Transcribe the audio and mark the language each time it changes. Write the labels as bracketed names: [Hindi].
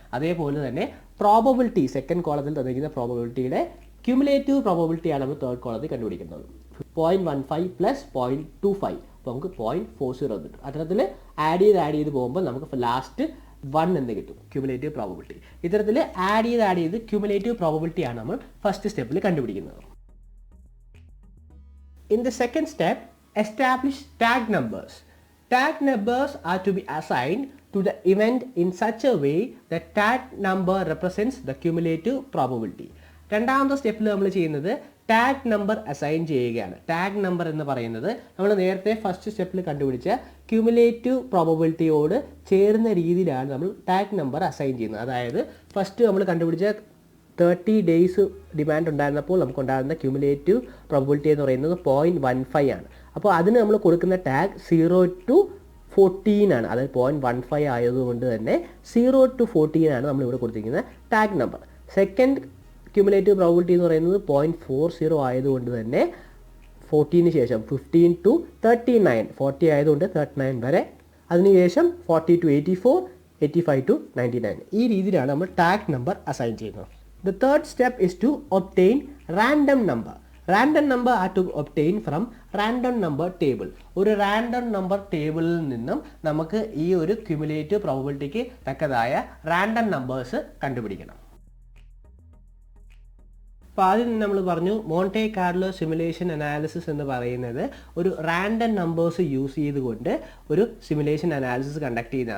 [Malayalam] അതേപോലെ തന്നെ probability second കോളത്തിൽ തന്നിരിക്കുന്ന പ്രോബബിലിറ്റിയുടെ ക്യുമുലേറ്റീവ് പ്രോബബിലിറ്റിയാണ് നമ്മൾ തേർഡ് കോളത്തിൽ കണ്ടുപിടിക്കുന്നത്. 0.15 പ്ലസ് 0.25 അപ്പോൾ നമുക്ക് 0.40 കിട്ടും. അത്തരത്തിൽ ആഡ് ചെയ്ത് പോകുമ്പോൾ നമുക്ക് ലാസ്റ്റ് 1 എന്ന് കിട്ടും ക്യുമുലേറ്റീവ് പ്രോബബിലിറ്റി. ഇത്തരത്തിൽ ആഡ് ചെയ്ത് ക്യുമുലേറ്റീവ് പ്രോബബിലിറ്റിയാണ് നമ്മൾ ഫസ്റ്റ് സ്റ്റെപ്പിൽ കണ്ടുപിടിക്കുന്നത്. [English] In the second step, establish tag numbers. Tag numbers are to be assigned to the event in such a way that tag number represents the cumulative probability. [Malayalam] രണ്ടാമത്തെ സ്റ്റെപ്പിൽ നമ്മൾ ചെയ്യുന്നത് tag number assign ചെയ്യുകയാണ്. Tag number എന്ന് പറയുന്നത് നമ്മൾ നേരത്തെ first സ്റ്റെപ്പിൽ കണ്ടുപിടിച്ച ക്യുമുലേറ്റീവ് പ്രോബബിലിറ്റിയോട് ചേരുന്ന രീതിയിലാണ് നമ്മൾ ടാഗ് നമ്പർ അസൈൻ ചെയ്യുന്നത്. അതായത് ഫസ്റ്റ് നമ്മൾ കണ്ടുപിടിച്ച 30 ഡേയ്സ് ഡിമാൻഡ് ഉണ്ടായിരുന്നപ്പോൾ നമുക്കുണ്ടാകുന്ന ക്യുമുലേറ്റീവ് പ്രോബബിലിറ്റി എന്ന് പറയുന്നത് 0.15 ആണ്. അപ്പോൾ അതിന് നമ്മൾ കൊടുക്കുന്ന ടാഗ് 0 to 14 ആണ്. അതായത് 0.15 ആയതുകൊണ്ട് തന്നെ 0 to 14 ആണ് നമ്മളിവിടെ കൊടുത്തിരിക്കുന്ന tag number. Second cumulative probability എന്ന് പറയുന്നത് 0.40 ആയതുകൊണ്ട് തന്നെ 14 ശേഷം 15 to 39, 40 ആയതുകൊണ്ട് 39 വരെ, അതിനുശേഷം 40 to 84, 85 to 99 ഈ രീതിയിലാണ് നമ്മൾ ടാഗ് നമ്പർ അസൈൻ ചെയ്യുന്നത്. [English] The third step is to obtain random number. Random number are to obtain from random number table. [Malayalam] ഒരു റാൻഡം നമ്പർ ടേബിളിൽ നിന്നും നമുക്ക് ഈ ഒരു ക്യുമുലേറ്റീവ് പ്രോബബിലിറ്റിക്ക് തക്കതായ റാൻഡം നമ്പേഴ്സ് കണ്ടുപിടിക്കണം. അപ്പോൾ ആദ്യം നമ്മൾ പറഞ്ഞു മോണ്ടെ കാർലോ സിമുലേഷൻ അനാലിസിസ് എന്ന് പറയുന്നത് ഒരു റാൻഡം നമ്പേഴ്സ് യൂസ് ചെയ്തുകൊണ്ട് ഒരു സിമുലേഷൻ അനാലിസിസ് കണ്ടക്ട് ചെയ്യുന്നത്.